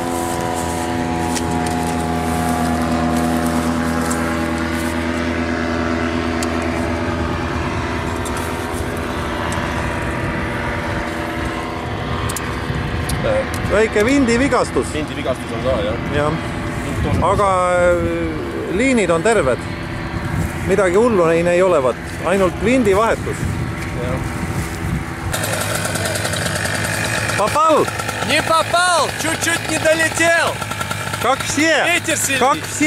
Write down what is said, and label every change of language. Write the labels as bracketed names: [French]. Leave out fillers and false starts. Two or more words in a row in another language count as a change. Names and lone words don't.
[Estonian] Väike vindivigastus. Vindivigastus on ka, jah. Jah. Aga liinid on terved. Midagi hullu ei olevat. Ainult vindivahetus. [Russian] Попал? Не попал! Чуть-чуть не долетел! Как все! Ветер сильный! Как все!